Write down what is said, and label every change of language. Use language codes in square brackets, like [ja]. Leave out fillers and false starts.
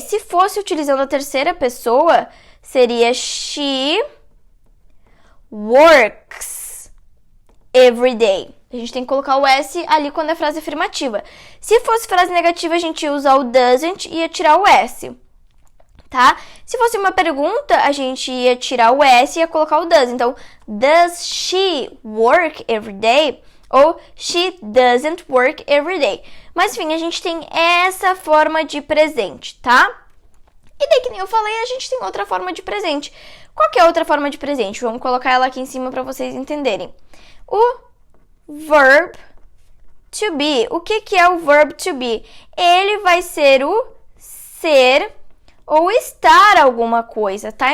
[pt] Se fosse utilizando a terceira pessoa, seria [en] she works every day. [pt] A gente tem que colocar o S ali quando é frase afirmativa. Se fosse frase negativa, a gente ia usar o doesn't e ia tirar o S, tá? Se fosse uma pergunta, a gente ia tirar o S e ia colocar o does. [en] Então, does she work every day? Ou she doesn't work every day. [pt] Mas, enfim, a gente tem essa forma de presente, tá? E daí, que nem eu falei, a gente tem outra forma de presente. Qual que é a outra forma de presente? Vamos colocar ela aqui em cima para vocês entenderem. O verb to be. O que é o verb to be? Ele vai ser o ser ou estar alguma coisa, tá?